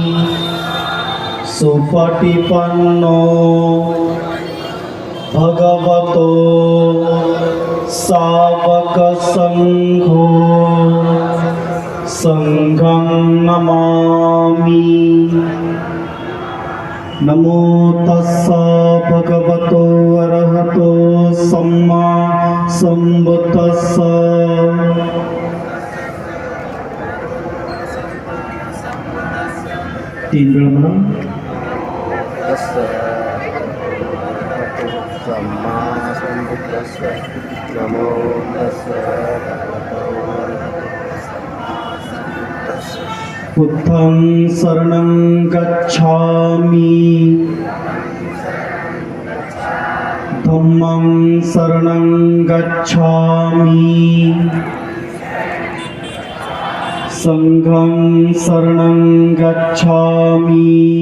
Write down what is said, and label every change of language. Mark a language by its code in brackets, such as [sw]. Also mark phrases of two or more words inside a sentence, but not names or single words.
[pi] सुपटिपन्नो भगवतो सावक संघो संघं नमामि। नमो तस्स भगवतो अरहतो सम्मा संबुद्धस्स। [mr] तीन वेळा म्हणा। [pi] बुद्धं शरणं गच्छामि, धम्मं शरणं गच्छामि, संघं शरणं गच्छामि।